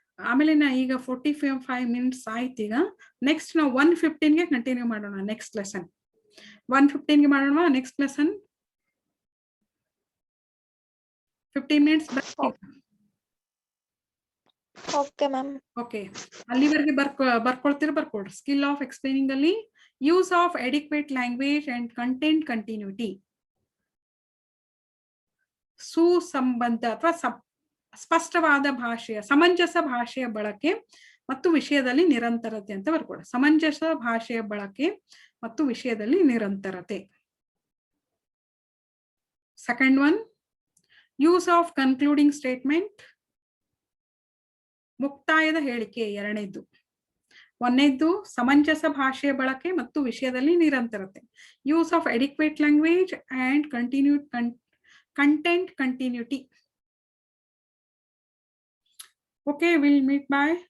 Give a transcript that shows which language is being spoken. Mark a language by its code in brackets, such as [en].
[kn] ಆಮೇಲೆ ನಾ ಈಗ 45 ಮಿನಿಟ್ಸ್ ಆಯ್ತು. ಈಗ ನೆಕ್ಸ್ಟ್ ನಾವು 1:15ಗೆ ಕಂಟಿನ್ಯೂ ಮಾಡೋಣ. ನೆಕ್ಸ್ಟ್ ಲೆಸನ್ 1:15ಗೆ ಮಾಡೋಣ. Next lesson 15 minutes. [en] Okay, ma'am. [kn] Okay, ಅಲ್ಲಿವರೆಗೆ ಬರ್ಕೊಳ್ತೀರ ಬರ್ಕೊಳ್ರಿ. [en] skill of explaining [kn] ಅಲ್ಲಿ [en] Use of adequate language and content continuity. [kn] ಸುಸಂಬಂಧ ಅಥವಾ ಸ್ಪಷ್ಟವಾದ ಭಾಷೆಯ ಸಮಂಜಸ ಭಾಷೆಯ ಬಳಕೆ ಮತ್ತು ವಿಷಯದಲ್ಲಿ ನಿರಂತರತೆ ಅಂತ ಬರ್ಕೊಡ. ಸಮಂಜಸ ಭಾಷೆಯ ಬಳಕೆ ಮತ್ತು ವಿಷಯದಲ್ಲಿ ನಿರಂತರತೆ. [en] second one, use of concluding statement, [kn] ಮುಕ್ತಾಯದ ಹೇಳಿಕೆ ಎರಡನೇದ್ದು. ಒಂದನೇದ್ದು ಸಮಂಜಸ ಭಾಷೆಯ ಬಳಕೆ ಮತ್ತು ವಿಷಯದಲ್ಲಿ ನಿರಂತರತೆ. [en] Use of adequate language and content continuity. Okay, we'll meet by